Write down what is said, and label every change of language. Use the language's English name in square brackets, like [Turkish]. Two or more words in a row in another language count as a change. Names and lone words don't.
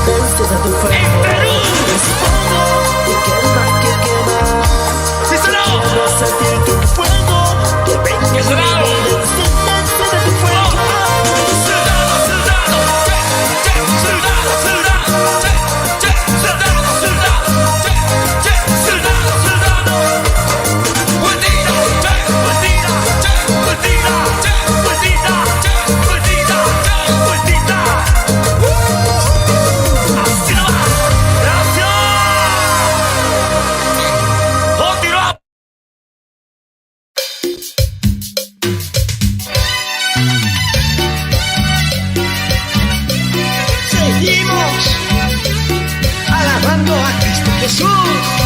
[Spanish] enciende tu fuego. En Perú. Es fuego que quema, que quema. ¡Sí, sonó! Quiero sentir tu fuego que venga ¿Qué y sonó? enciende tu fuego. Soldado, soldado, che, soldado, soldado, che, soldado, soldado, che, soldado, soldado. Buendita, che, buendita, che, buendita, che, buendita, che, buendita, che, buendita. Así nomás. Gracias. Continuamos. Seguimos alabando a Cristo Jesús.